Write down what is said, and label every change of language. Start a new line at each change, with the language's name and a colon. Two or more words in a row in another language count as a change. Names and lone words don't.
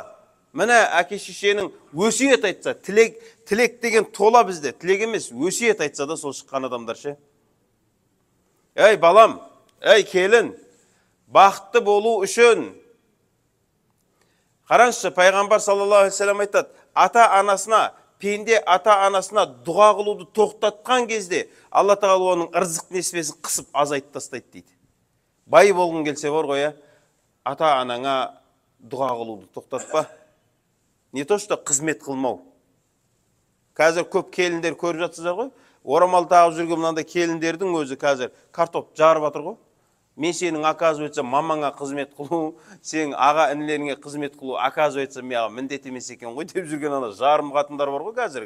Kazakh: Міне әке шешенің өсиет айтса, тілек деген тола бізде, тілек емес, өсиет айтса да сол шыққан адамдар ше. Ей балам, ей келін, бақытты болу үшін. Қараңызшы, Пайғамбар
Arabic: صلى الله عليه وسلم
Kazakh: айтады, пенде ата-анасына дұға қылуды тоқтатқан кезде, Алла тағала оның ырзық несібесін қысып азайтып тастайды дейді. Бай болғың келсе бар ғой, ата-анаңа дұға қылуды тоқтатпа.
Russian: Не то что
Kazakh: қызмет қылмау. Қазір көп келіндер көріп жатсыздар ғой, орамал тағып жүрген мынандай келіндердің өзі қазір картоп жарып жатыр ғой. Мен сенің оказывается мамаңа қызмет қылу, сенің аға інілеріңе қызмет қылу, оказывается маған міндет емес екен ғой деп жүрген ана жарым қатындар бар ғой қазіргі.